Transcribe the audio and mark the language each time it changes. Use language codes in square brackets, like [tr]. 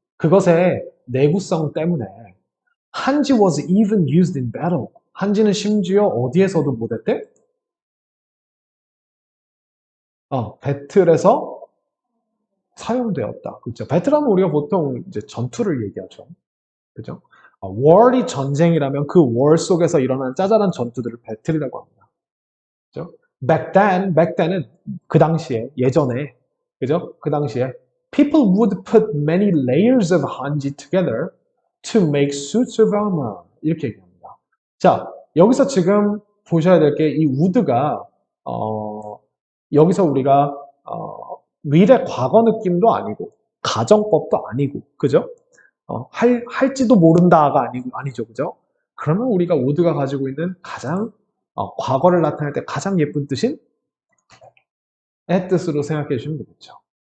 [ko] 그것의 내구성 때문에 [en] 한지 was even used in battle. [ko] 한지는 심지어 어디에서도 뭐 됐대? 배틀에서 사용되었다. 그렇죠? 배틀하면 우리가 보통 이제 전투를 얘기하죠. 그죠? war이 전쟁이라면 그 war 속에서 일어나는 짜잘한 전투들을 배틀이라고 합니다. 그죠? [en] back then [ko] 은 그 당시에, 예전에, 그죠? 그 당시에 [en] people would put many layers of hanji together to make suits of armor. [ko] 이렇게 얘기합니다. 자, 여기서 지금 보셔야 될 게 이 would가 여기서 우리가 미래 과거 느낌도 아니고 가정법도 아니고 그죠? 할지도 모른다가 아니죠. 그죠? 그러면 우리가 would가 가지고 있는 가장 과거를 나타낼 때 가장 예쁜 뜻인 의 뜻으로 생각해 주시면 되겠죠.